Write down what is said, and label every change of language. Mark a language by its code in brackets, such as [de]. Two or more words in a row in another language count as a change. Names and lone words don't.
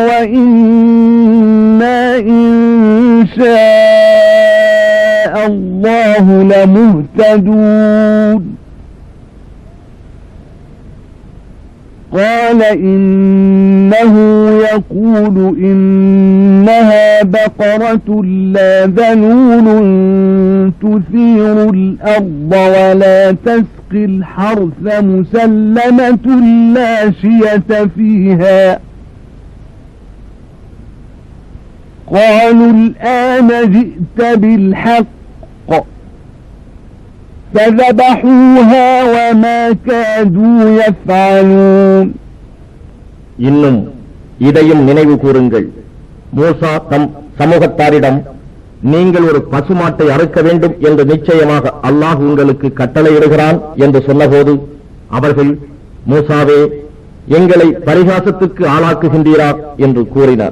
[ar] وإنا إن شاء الله لمهتدون قال إنه يقول إنها بقرة لا ذلول تثير الأرض ولا تسقي الحرث مسلمة لا شية فيها قالوا الآن جئت بالحق فذبحوها وما كادوا يفعلون. [ta] இன்னும் இதையும் நினைவு கூறுங்கள். மூசா தம் சமூகத்தாரிடம், நீங்கள் ஒரு பசுமாட்டை அறுக்க வேண்டும் என்று நிச்சயமாக அல்லாஹ் உங்களுக்கு கட்டளையிடுகிறான் என்று சொன்னபோது அவர்கள், மூசாவே, எங்களை பரிகாசத்துக்கு ஆளாக்குகின்றீரா என்று கூறினார்.